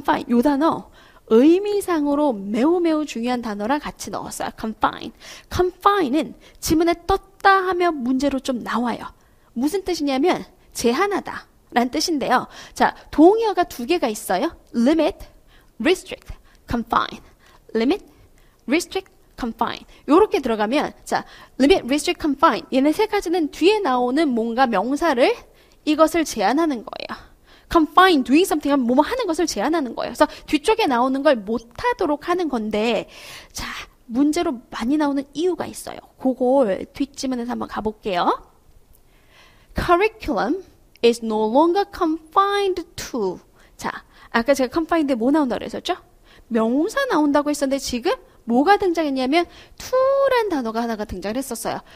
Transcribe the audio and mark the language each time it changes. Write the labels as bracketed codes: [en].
[ko] 요 단어 의미상으로 매우 중요한 단어랑 같이 넣었어요. confine은 지문에 떴다 하면 문제로 좀 나와요. 무슨 뜻이냐면 제한하다 라는 뜻인데요. 자, 동의어가 두 개가 있어요. [en] limit, restrict, confine. limit, restrict, confine. [ko] 요렇게 들어가면 자, limit, restrict, confine. 얘네 세 가지는 뒤에 나오는 뭔가 명사를 이것을 제한하는 거예요. confine, [en] doing something [ko] 하면 뭐뭐 하는 것을 제한하는 거예요. 그래서 뒤쪽에 나오는 걸 못하도록 하는 건데 자, 문제로 많이 나오는 이유가 있어요. 그걸 뒷지문에서 한번 가볼게요. [en] Curriculum is no longer confined to. [ko] 자, 아까 제가 confined에 뭐 나온다고 그랬었죠? 명사 나온다고 했었는데 지금 뭐가 등장했냐면 to란 단어가 하나가 등장을 했었어요.